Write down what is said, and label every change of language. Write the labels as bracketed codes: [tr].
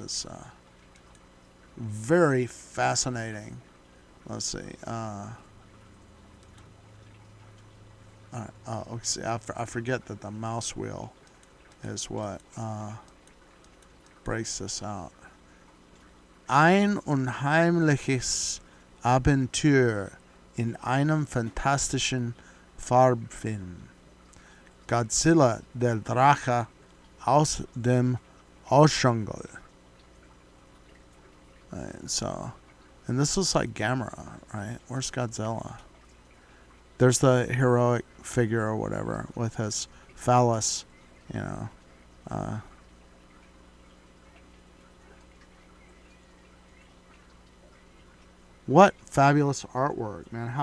[en] It's very fascinating. Let's see. I forget that the mouse wheel is what breaks this out. [de] Ein unheimliches Abenteuer in einem fantastischen Farbfilm. Godzilla der Drache aus dem Dschungel. [en] And this looks like Gamera, right? Where's Godzilla? There's the heroic figure or whatever with his phallus, What fabulous artwork, man!